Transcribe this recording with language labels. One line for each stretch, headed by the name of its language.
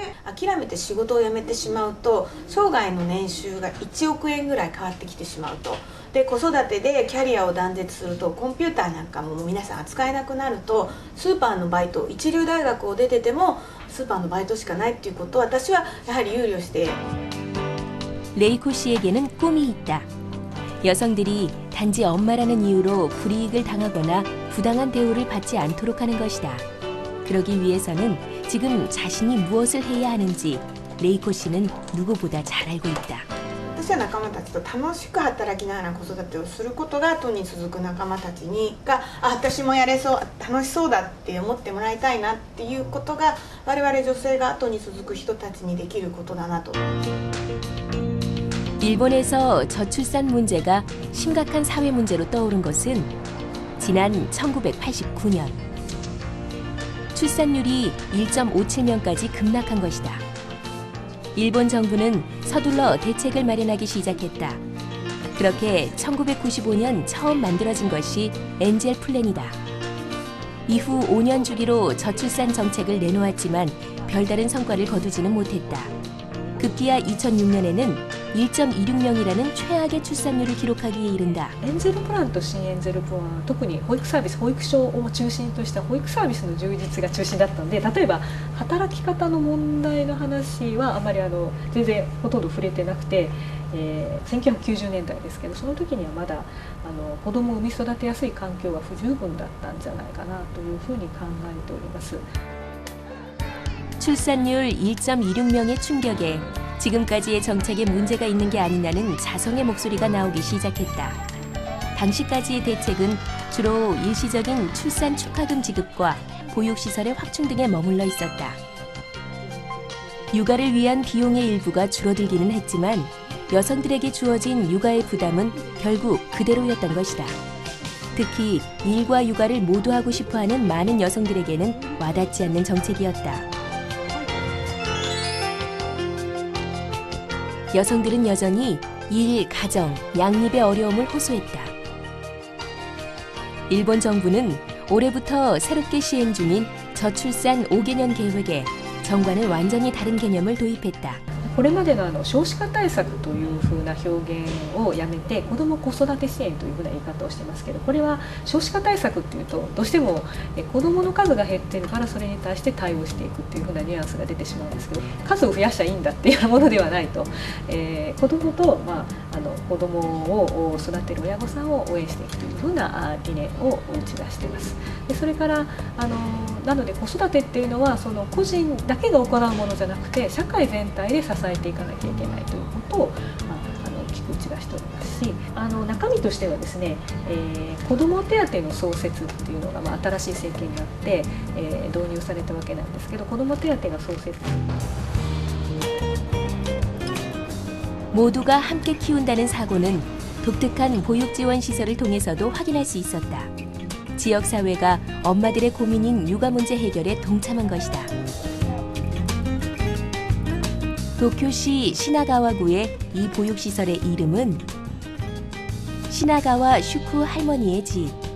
Japanese: 諦めて仕事を辞めてしまうと生涯の年収が1億円ぐらい変わってきてしまうと。で子育てでキャリアを断絶するとコンピューターなんかも皆さん扱えなくなると、スーパーのバイト、一流大学を出ててもスーパーのバイトしかないっていうことを私はやはり憂慮して。
Korean: 레이코 씨에게는 꿈이 있다. 여성들이 단지 엄마라는 이유로 불이익을 당하거나 부당한 대우를 받지 않도록 하는 것이다. 그러기 위해서는 지금 자신이 무엇을 해야 하는지 레이코 씨는 누구보다 잘 알고 있다.
Japanese: 私は仲間たちと楽しく働きながら子育てをすることが後に続く仲間たちが私もやれそう、楽しそうだって思ってもらいたいなっていうことが我々女性が後に続く人たちにできることだなと。
Korean: 일본에서 저출산 문제가 심각한 사회 문제로 떠오른 것은 지난 1989년. 출산율이 1.57명까지 급락한 것이다. 일본 정부는 서둘러 대책을 마련하기 시작했다. 그렇게 1995년 처음 만들어진 것이 엔젤 플랜이다. 이후 5년 주기로 저출산 정책을 내놓았지만 별다른 성과를 거두지는 못했다. 급기야 2006년에는 1.26명이라는 최악의 출산율을 기록하기에 이른다.
Japanese: エンゼルプランと新エンゼルプランは特に保育サービス、保育所を中心とした保育サービスの充実が中心だったので、例えば働き方の問題の話はあまり全然ほとんど触れてなくて、1990年代ですけど、その時にはまだ子供を産み育てやすい環境が不十分だったんじゃないかなというふうに考えております。
Korean: 출산율 1.26명의 충격에 지금까지의 정책에 문제가 있는 게 아니냐는 자성의 목소리가 나오기 시작했다. 당시까지의 대책은 주로 일시적인 출산 축하금 지급과 보육시설의 확충 등에 머물러 있었다. 육아를 위한 비용의 일부가 줄어들기는 했지만 여성들에게 주어진 육아의 부담은 결국 그대로였던 것이다. 특히 일과 육아를 모두 하고 싶어하는 많은 여성들에게는 와닿지 않는 정책이었다. 여성들은 여전히 일, 가정, 양립의 어려움을 호소했다. 일본 정부는 올해부터 새롭게 시행 중인 저출산 5개년 계획에 정과는 완전히 다른 개념을 도입했다.
Japanese: これまでの少子化対策というふうな表現をやめて子ども子育て支援というふうな言い方をしてますけど、これは少子化対策っていうとどうしても子どもの数が減ってるからそれに対して対応していくっていうふうなニュアンスが出てしまうんですけど、数を増やしたらいいんだっていうものではないと、子どもと、子どもを育てる親御さんを応援していくというふうな理念を打ち出しています。でそれからなので子育てっていうのはその個人だけが行うものじゃなくて社会全体で支えていかなきゃいけないということを大きく打ち出しておりますし、中身としてはですね、子ども手当の創設っていうのが新しい政権になって、導入されたわけなんですけど、子ども手当が創設
Korean: 모두가 함께 키운다는 사고는 독특한 보육 지원 시설을 통해서도 확인할 수 있었다. 지역사회가 엄마들의 고민인 육아 문제 해결에 동참한 것이다. 도쿄시 시나가와구의 이 보육시설의 이름은 시나가와 슈쿠 할머니의 집.